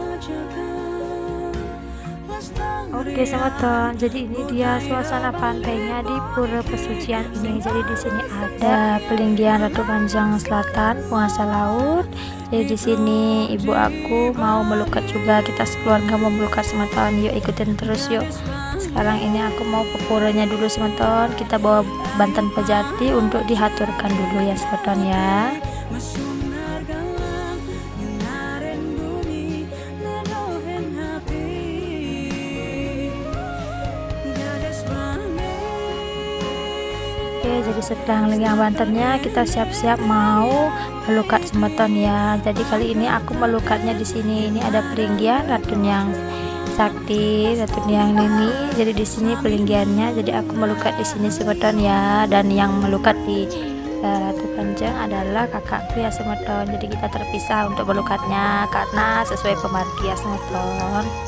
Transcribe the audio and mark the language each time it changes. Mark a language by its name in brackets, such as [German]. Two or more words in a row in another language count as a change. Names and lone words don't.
[Indonesian] Oke semeton, jadi ini dia suasana pantainya di pura pesucian ini. Jadi di sini ada pelinggian Ratu Panjang Selatan, penguasa laut. Jadi di sini ibu aku mau melukat juga, kita sekeluarga mau melukat semeton. Yuk ikutin terus yuk. Sekarang ini aku mau ke puranya dulu semeton. Kita bawa Banten Pejati untuk dihaturkan dulu ya semeton ya. Oke, jadi setelah linggang Bantennya kita siap-siap mau melukat semeton ya. Jadi kali ini aku melukatnya di sini. Ini ada pelinggian Ratu yang Sakti, Ratu yang Nini. Jadi di sini pelinggiannya. Jadi aku melukat di sini semeton ya. Dan yang melukat di Ratu Panjang adalah kakakku ya semeton. Jadi kita terpisah untuk melukatnya karena sesuai pemargi ya semeton.